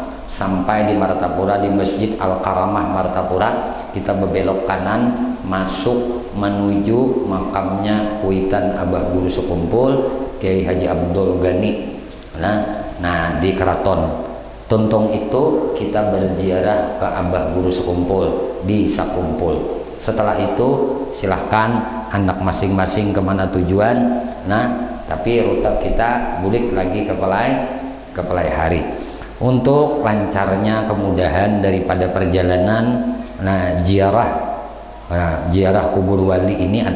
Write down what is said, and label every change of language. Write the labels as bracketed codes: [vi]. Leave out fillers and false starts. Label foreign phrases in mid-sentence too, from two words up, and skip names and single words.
[id] Sampai di Martapura di Masjid Al-Karamah Martapura, kita berbelok kanan masuk menuju makamnya Kuitan Abah Guru Sekumpul Kiai Haji Abdul Ghani. Di Keraton Tuntong itu kita berziarah ke Abah Guru Sekumpul di Sakumpul. Setelah itu silahkan anak masing-masing kemana tujuan. Tapi rute kita bulik lagi ke Pelai Hari. Untuk lancarnya kemudahan daripada perjalanan ziarah kubur wali ini atau